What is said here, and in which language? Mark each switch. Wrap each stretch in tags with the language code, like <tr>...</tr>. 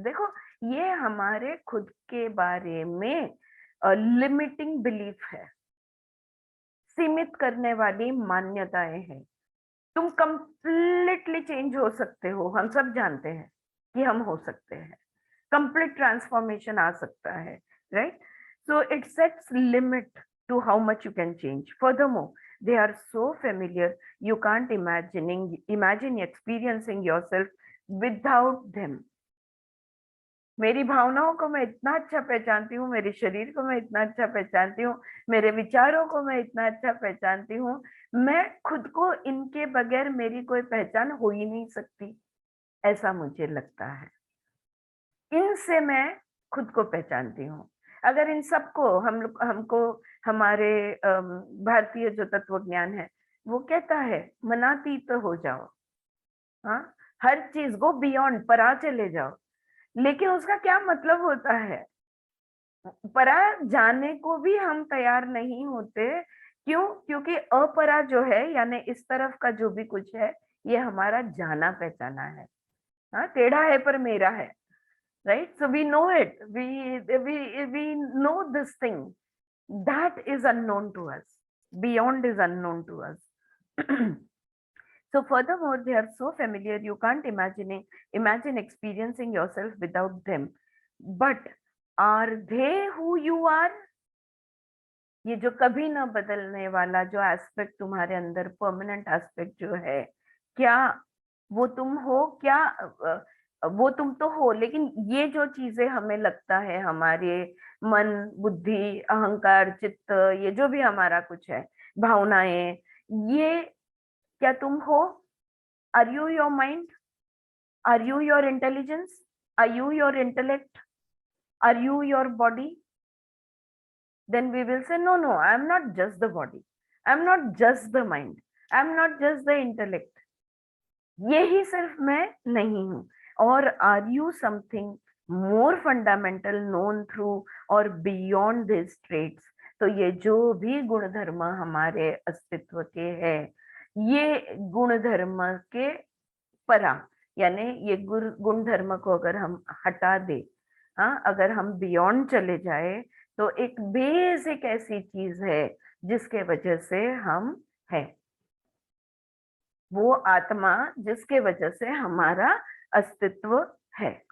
<hi>देखो ये हमारे खुद के बारे में लिमिटिंग बिलीफ है, सीमित करने वाली मान्यताएं हैं। तुम कंप्लीटली चेंज हो सकते हो, हम सब जानते हैं कि हम हो सकते हैं, कंप्लीट ट्रांसफॉर्मेशन आ सकता है, right?</hi> <en>So it sets limit to how much you can change. Furthermore, they are so familiar, you can't imagine experiencing yourself without them.</en> <hi>मेरी भावनाओं को मैं इतना अच्छा पहचानती हूँ, मेरे शरीर को मैं इतना अच्छा पहचानती हूँ, मेरे विचारों को मैं इतना अच्छा पहचानती हूँ, मैं खुद को इनके बगैर मेरी कोई पहचान हो ही नहीं सकती, ऐसा मुझे लगता है। इनसे मैं खुद को पहचानती हूँ। अगर इन सबको हमको हमारे भारतीय जो तत्व ज्ञान है वो कहता है मनातीत हो जाओ, हाँ, हर चीज</hi> <en>go beyond,</en> <hi>परा चले जाओ, लेकिन उसका क्या मतलब होता है? परा जाने को भी हम तैयार नहीं होते। क्यों? क्योंकि अपरा जो है यानी इस तरफ का जो भी कुछ है ये हमारा जाना पहचाना है, हाँ, टेढ़ा है पर मेरा है, right?</hi> <en>So we know it, we know this thing that is unknown to us, beyond is unknown to us. So furthermore they are so familiar, you can't imagine experiencing yourself without them, but are they who you are?</en> <hi>ये जो कभी ना बदलने वाला जो aspect तुम्हारे अंदर, permanent aspect जो है, क्या वो तुम हो? क्या वो तुम तो हो, लेकिन ये जो चीजें हमें लगता है, हमारे मन, बुद्धि, अहंकार, चित्त, ये जो भी हमारा कुछ है, भावनाएं, ये क्या तुम हो?</hi> <en>Are you your mind? Are you your intelligence? Are you your intellect? Are you your body? Then we will say no, I am not just the body, I am not just the mind, I am not just the intellect,</en> <hi>यही सिर्फ मैं नहीं हूँ।</hi> <en>Or are you something more fundamental, known through और beyond this traits?</en> <hi>तो ये जो भी गुण धर्म हमारे अस्तित्व के है, ये गुण धर्म के परा, यानी ये गुण धर्म को अगर हम हटा दे, हाँ, अगर हम बियॉन्ड चले जाए, तो एक बेसिक ऐसी चीज है जिसके वजह से हम हैं, वो आत्मा जिसके वजह से हमारा अस्तित्व है।</hi>